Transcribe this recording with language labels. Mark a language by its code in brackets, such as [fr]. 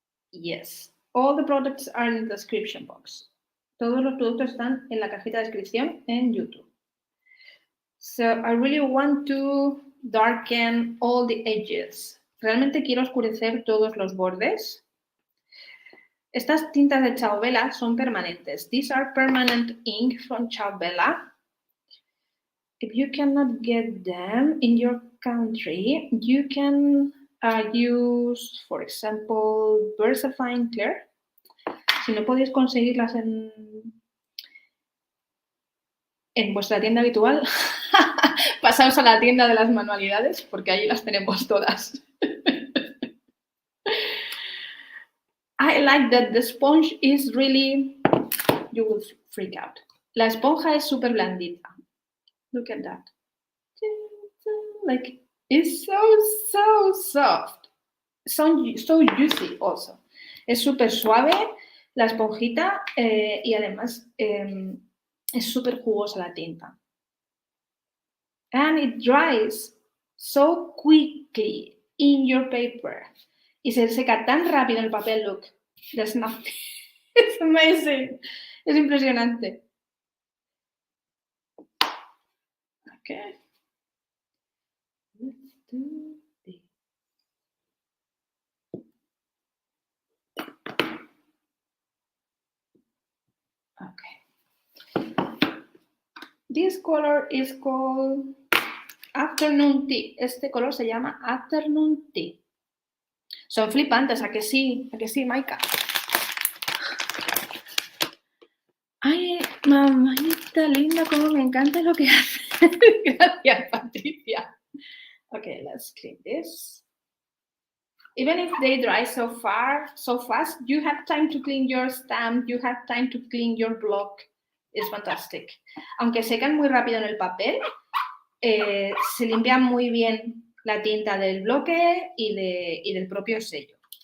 [en] Yes, all the products are in the description box. [es] Todos los productos están en la cajita de descripción en YouTube. [en] So I really want to darken all the edges. [es] Realmente quiero oscurecer todos los bordes. Estas tintas de Ciao son permanentes. [en] These are permanent ink from Ciao. If you cannot get them in your country, you can use, for example, Versamark. [es] Si no podéis conseguirlas en vuestra tienda habitual, pasaos a la tienda de las manualidades porque allí las tenemos todas. [en] I like that the sponge is really, you will freak out. [es] La esponja es súper blandita. [en] Look at that. Like, it's so soft. So juicy also. [es] Es súper suave la esponjita y además es súper jugosa la tinta. [en] And it dries so quickly in your paper. [es] Y se seca tan rápido en el papel, look. [en] There's nothing. It's amazing. [es] Es impresionante. [en] Okay. Let's do this. Okay. This color is called [es] Afternoon Tea. Este color se llama Afternoon Tea. Son flipantes, ¿a que sí? ¿A que sí, Maika? Ay, mamita linda, cómo me encanta lo que hace. Gracias, Patricia. [en] Okay, let's clean this. Even if they dry so fast, you have time to clean your stamp, you have time to clean your block. It's fantastic. [es] Aunque secan muy rápido en el papel, se limpia muy bien la tinta del bloque y del propio sello.